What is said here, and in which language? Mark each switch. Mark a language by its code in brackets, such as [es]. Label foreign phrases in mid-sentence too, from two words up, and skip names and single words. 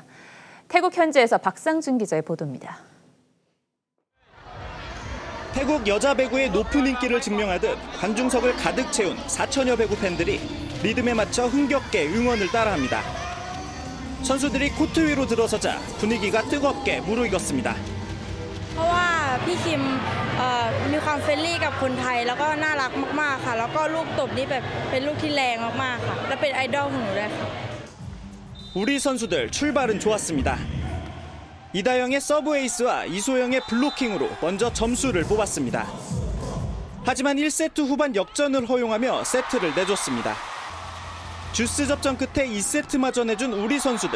[ko] 태국 현지에서 박상준 기자의 보도입니다. 태국 여자 배구의 높은 인기를 증명하듯 관중석을 가득 채운 4천여 배구 팬들이 리듬에 맞춰 흥겹게 응원을 따라합니다. 선수들이 코트 위로 들어서자 분위기가 뜨겁게 무르익었습니다. [th] เพราะว่าพี่คิมมีความเฟรนลี่กับคนไทยแล้วก็น่ารักมากๆค่ะแล้วก็ลูกตบนี่แบบเป็นลูกที่แรงมากๆค่ะและเป็นไอดอลของหนูด้วยค่ะ [ko] 우리 선수들 출발은 좋았습니다. 이다영의 서브 에이스와 이소영의 블로킹으로 먼저 점수를 뽑았습니다. 하지만 1세트 후반 역전을 허용하며 세트를 내줬습니다. 주스 접전 끝에 2세트마저 내준 우리 선수들.